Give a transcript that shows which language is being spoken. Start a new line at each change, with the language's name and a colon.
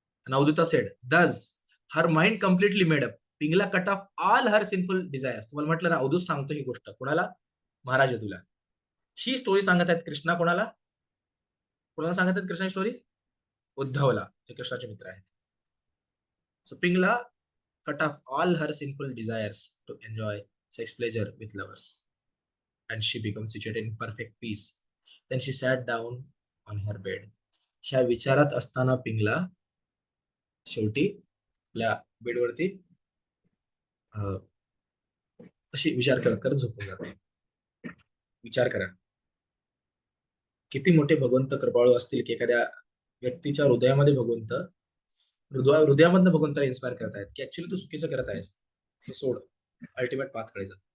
English: Navdutta said, thus, her mind completely made up. Pingala cut off all her sinful desires.
Marathi: तुम्हाला म्हटलं ना, अवधूत सांगतो ही गोष्ट कोणाला? महाराज यदूला. ही स्टोरी सांगत आहेत कृष्णा कोणाला? कोणाला सांगत आहेत कृष्णा स्टोरी? उद्धवला, जे कृष्णाचे मित्र आहेत.
English: So Pingala cut off all her sinful desires to enjoy sex pleasure with lovers, and she becomes situated in perfect peace. Then she sat down on her bed.
Marathi: ह्या विचारात असताना पिंगला शेवटी आपल्या बेडवरती अशी विचार करत करत झोपून जाते. विचार करा, किती मोठे भगवंत कृपाळू असतील की एखाद्या व्यक्तीच्या हृदयामध्ये भगवंत हृदयामधनं भगवंताला इन्स्पायर करतायत की ऍक्च्युली तू चुकीचं करत आहेस, हे सोड,
English: Ultimate path कडे जा.